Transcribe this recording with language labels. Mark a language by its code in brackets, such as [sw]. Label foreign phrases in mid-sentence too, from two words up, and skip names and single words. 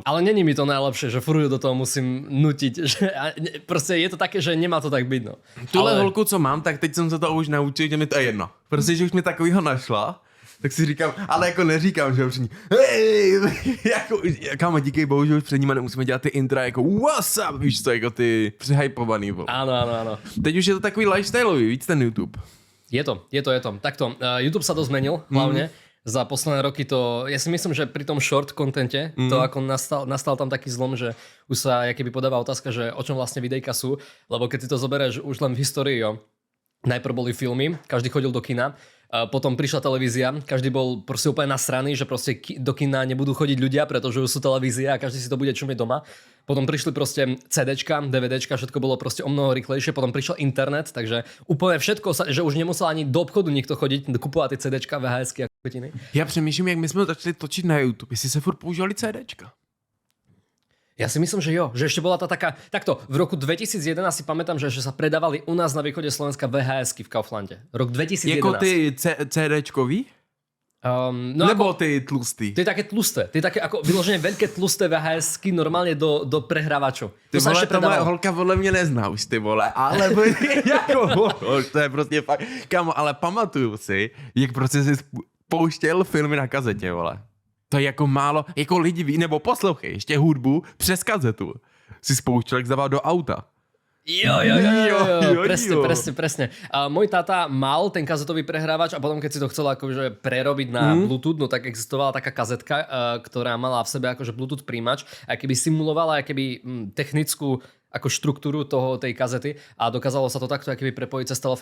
[sk] Ale není mi to najlepšie, že furt do toho musím nutiť. Prostě je to také, že nemá to tak byť, no. [cs] Tuhle holku, co mám, tak teď jsem se to už naučil, že mi to je jedno. Prostě, že už mi takovýho našla, tak si říkám, ale jako neříkám, že před ní, hej, jako, kámo, díky bohu, že už před nima nemusíme dělat ty intra, jako [en] what's up, [cs] víš co, jako ty přihypovaný, vole. [sk] Áno. [cs] Teď už je to takový lifestyleový, víc ten YouTube. Je to. [sk] Takto, YouTube sa dosť zmenil, hlavne. Za posledné roky ja si myslím, že pri tom short contente, to ako nastal tam taký zlom, že už sa keby podáva otázka, že o čom vlastne videjka sú, lebo keď si to zoberieš už len v histórii, najprv boli filmy, každý chodil do kina, potom prišla televízia, každý bol proste úplne nasraný, že proste do kina nebudú chodiť ľudia, pretože už sú televízie a každý si to bude čumieť doma. Potom prišli proste CDčka, DVDčka, všetko bolo proste o mnoho rýchlejšie, potom prišiel internet, takže úplne všetko, že už nemusel ani do obchodu nikto chodiť, kupovať tie CDčka, VHSky a kvetiny. [cs] Já přemýšlím, jak my jsme začali točit na YouTube, jestli se furt používali CDčka. [sk] Ja si myslím, že jo, že ešte bola tá taká... Takto, v roku 2011 si pamätám, že sa predávali u nás na východe Slovenska VHSky v Kauflande. [cs] Rok 2011. Jako ty CDčkový? No nebo [sk] ako, [cs] ty tlustý? [sk] Ty také tlusté. Ty také ako vyložené veľké tlusté VHSky normálne do prehrávačov. [cs] Ty vole, to moje holka podle mě nezná už, ty vole, ale jako, to je prostě fakt... Kámo, ale pamatuju si, jak prostě si pouštěl filmy na kazetě, vole. To je jako málo, jako lidi ví, nebo poslouchej, ještě hudbu přes kazetu si spouštěl, jak zdával do auta. [sk] Jo. Presne. Môj táta mal ten kazetový prehrávač a potom keď si to chcel akože prerobiť na Bluetooth, no tak existovala taká kazetka, ktorá mala v sebe akože Bluetooth príjimač a keby simulovala akoby technickú ako štruktúru tej kazety a dokázalo sa to takto akoby prepojiť cez telefón.